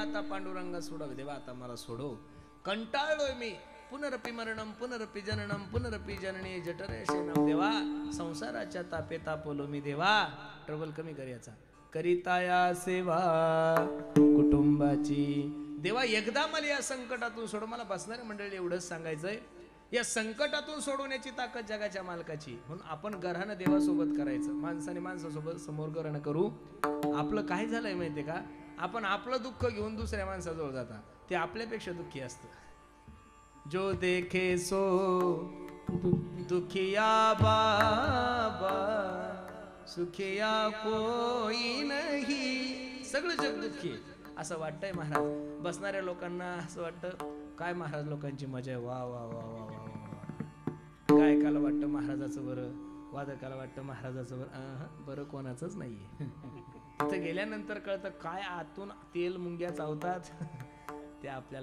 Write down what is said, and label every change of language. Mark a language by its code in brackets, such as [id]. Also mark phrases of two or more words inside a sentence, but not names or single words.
[mr] पांडुरंगा सोडावे देवा, आता मला सोडव, कंटाळलोय मी. [sa] पुनरपी मरणम पुनरपी जननम पुनरपी जननी जठरे शेनम [mr] देवा, संसाराच्या तापे तापलो मी देवा, ट्रबल कमी कर याचा. करिताया सेवा कुटुंबाची देवा, एकदा मला या संकटातून सोड. मला बसणाऱ्या मंडळी एवढंच सांगायचंय, या संकटातून सोडवण्याची ताकद जगाच्या मालकाची. म्हणून आपण घरानं देवासोबत करायचं, माणसाने माणसासोबत समोर घरानं करू. आपलं काय झालंय माहितीये का, आपण आपलं दुःख घेऊन दुसऱ्या माणसाजवळ जाता, ते आपल्यापेक्षा दुःखी असतं. [hi] जो देखे सो दुखिया बाबा, सुखिया कोई नाही, [mr] सगळं जग दुःखी असं वाटतंय महाराज. बसणाऱ्या लोकांना असं वाटतं काय महाराज लोकांची मजा आहे, वा वा वा वा वा वा. गायकाला वाटतं महाराजाचं बरं, वादकाला वाटतं महाराजाचं बरं, बरं कोणाचंच नाहीये. तिथं गेल्यानंतर कळतं काय आतून तेल मुंग्या चावतात ते आपल्याला.